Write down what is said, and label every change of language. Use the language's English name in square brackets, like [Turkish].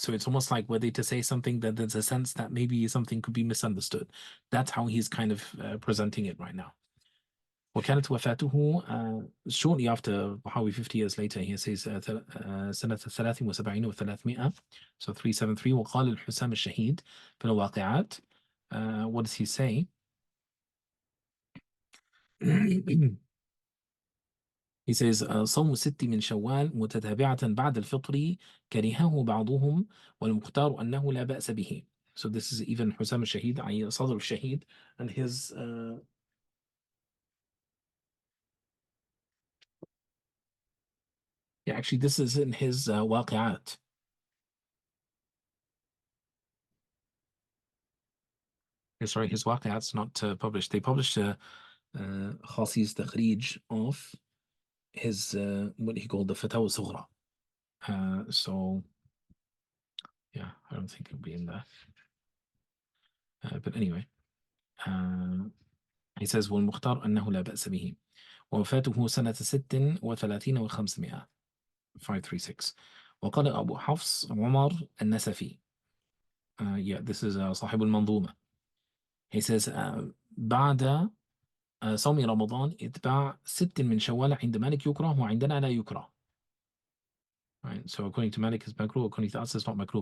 [English] So it's almost like were they to say something that there's a sense that maybe something could be misunderstood. That's how he's kind of presenting it right now. [Arabic] وكانت وفاته [English] shortly after Bahawi 50 years later. He says [Arabic] سنة 73 و300, [English] so 373. [Arabic] وقال الحسام الشهيد في الواقعات. [English] What does he say? He says [Arabic] صوم ست من شوال متتابعة بعد الفطر كرهه بعضهم والمختار أنه لا بأس به. [English] So this is even حسام الشهيد, أي صدر الشهيد, and his yeah, actually this is in his واقعات. Sorry, his واقعات's not published. They published Khasi's تخريج of his what he called the فتاوى الصغرى. So yeah, I don't think it'll be in there. But anyway, he says [Arabic] والمختار أنه لا بأس به ووفاته سنة 36 و500 536. وقال أبو حفص عمر النسفي. [English] Yeah, this is صاحب المنظومة. He says [Arabic] بعد صوم رمضان اتباع 6 من شوال عند مالك يكره وعندنا لا يكره. [English] Right, so according to Malik it's makruh, according to us it's not makruh.